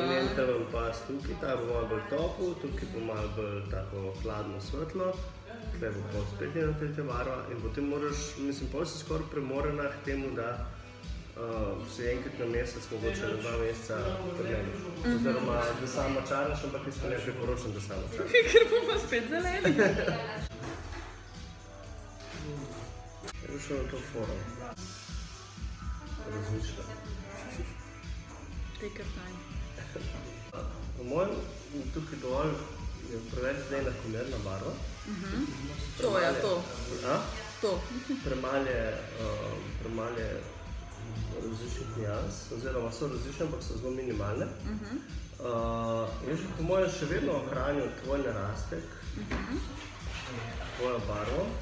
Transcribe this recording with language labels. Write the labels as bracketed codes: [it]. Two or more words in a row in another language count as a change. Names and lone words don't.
[sl] In en tam pas tukaj, ta bo malo bolj topel, tukaj bo malo bolj tako hladno svetlo, tukaj bo pol spet ena tretja barva in potem moraš, mislim, pol si skoraj premorena k temu, da se enkrat na mesec, mogoče na 2 meseca premeniš. Oziroma, da sama čaraš, ampak jaz pa ne priporočam, da sama čaraš. Ker bomo spet zeleni. Je bi šel na to forum. Razmišljam. [en] Take your time. [sl] Po mojem, tukaj dovolj je preveč zdaj enakomerna barva. To je, to. To. Premalo je različnih nijans, oziroma so različne, ampak so zelo minimalne. Jaz bi po mojem še vedno ohranil tvoj narastek, tvojo barvo.